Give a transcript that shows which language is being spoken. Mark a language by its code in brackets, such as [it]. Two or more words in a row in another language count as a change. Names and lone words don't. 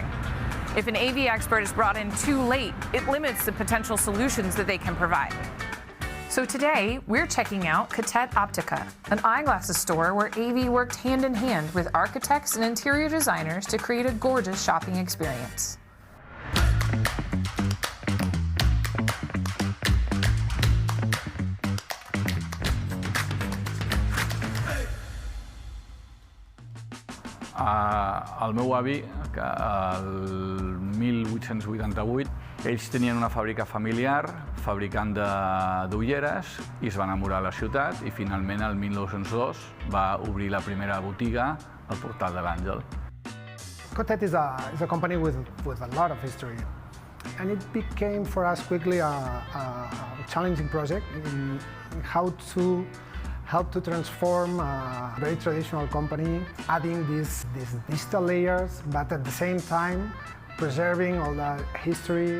[en] If an AV expert is brought in too late, it limits the potential solutions that they can provide. So today, we're checking out Catet Optica, an eyeglasses store where AV worked hand in hand with architects and interior designers to create a gorgeous shopping experience. [ca] El meu avi, que el 1888, ells tenien una fàbrica familiar fabricant d'ulleres i es va enamorar de la ciutat i finalment el 1902 va obrir la primera botiga al Portal de l'Àngel. [en] Catet is a company with a lot of history, and it became for us quickly a challenging project in how to help to transform a very traditional company, adding these digital layers, but at the same time preserving all the history.